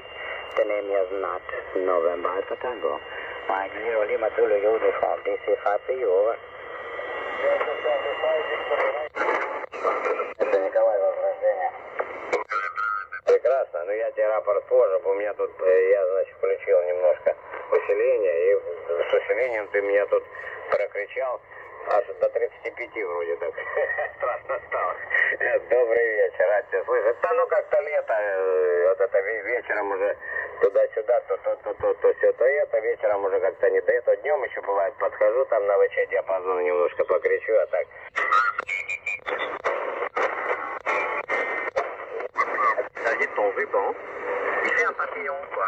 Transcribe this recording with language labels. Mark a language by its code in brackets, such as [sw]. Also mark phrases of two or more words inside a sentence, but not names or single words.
[en] The name is not November Alpha Tango. Mike 0 Lima Zulu Uniform, DC5 for you, over. [ru] Это Николай, возвращение. Прекрасно, но я тебе рапорт позже, у меня тут, я, значит, включил немножко усиление, и с усилением ты меня тут прокричал аж до 35 вроде так. Страшно стало. Добрый вечер, рад тебя слышать. Да ну как-то лето, вот это вечером уже туда-сюда, то все, то это, вечером уже как-то не до этого. Днем еще бывает, подхожу там на ВЧ диапазон немножко покричу, а так. [fr] Ça dit ton ruban, il fait un papillon quoi.